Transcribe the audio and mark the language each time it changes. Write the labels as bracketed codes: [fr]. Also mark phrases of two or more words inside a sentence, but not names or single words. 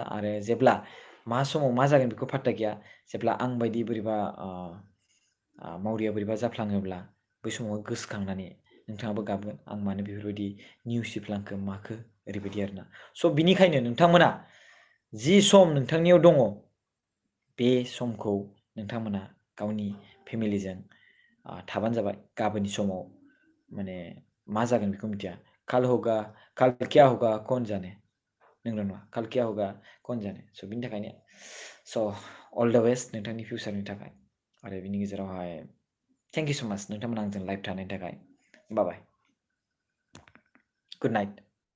[brx] आरो जेब्ला मा समाव मा जागोन बेखौ फात्ता गैया। जेब्ला आं बायदि बोरैबा मावरिया बोरैबा जाफ्लाङोब्ला बै समाव गोसोखांनानै नोंथाङाबो गाबगोन, आं मानो बेफोरबायदि नेवसिफ्लांखो माखो, ओरैबायदि आरोना। स' बिनिखायनो नोंथांमोना जि सम नोंथांनियाव दङ, बे समखौ नोंथांमोना गावनि फेमिलिजों थाबानो जाबाय। गाबोननि समाव माने मा जागोन बेखौ मिथिया। [hi] काल क्या होगा कौन जाने, [brx] नंगौ नङा? [hi] काल क्या होगा कौन जाने। [brx] स' बिनि थाखायनो [en] all the best [brx] नोंथांनि फिउचारनि थाखाय। आरो बिनि गेजेरावहाय [en] thank you so much [brx] नोंथांमोना आंजों लाइभ थानायनि थाखाय। [en] Bye bye. Good night.